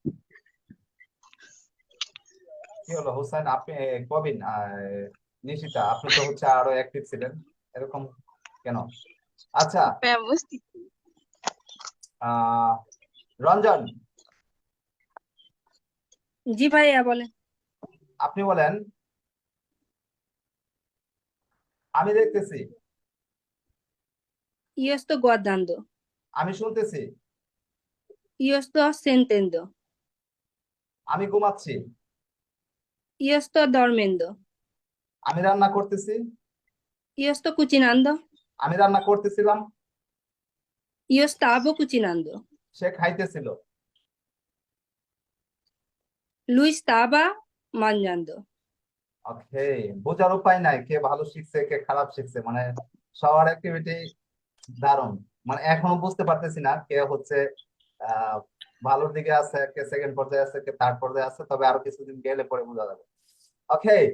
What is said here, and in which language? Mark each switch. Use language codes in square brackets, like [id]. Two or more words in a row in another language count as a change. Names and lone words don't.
[bn] কি হলো হুসাইন, আপনি কবিন নিশিতা, আপনি তো হচ্ছে আরো অ্যাক্টিভ ছিলেন, এরকম কেন? আচ্ছা, ব্যবস্থিত। আহ রঞ্জন, জি ভাইয়া বলেন। আপনি বলেন। আমি দেখতেছি, [it] Io sto guardando. [bn] আমি শুনতেছি, [it] Io sto sentendo. [bn] আমি ঘুমাচ্ছি, [it] Io sto dormendo. [bn] আমি রান্না করতেছি, [it] Io sto cucinando. [bn] আমি রান্না করতেছিলাম, [it] Io stavo cucinando. [bn] সে খাইতেছিল, [it] Lui stava mangiando. [bn] ওকে। বোঝার উপায় নাই কে ভালো শিখছে কে খারাপ শিখছে, মানে সবার অ্যাক্টিভিটি দারুণ। মানে এখনো বুঝতে পারতেছি না কে হচ্ছে আহ ভালোর দিকে আছে, কে সেকেন্ড পর্যায়ে আছে, কে থার্ড পর্যায়ে আছে, তবে আরো কিছুদিন গেলে পরে বোঝা যাবে। ওকে,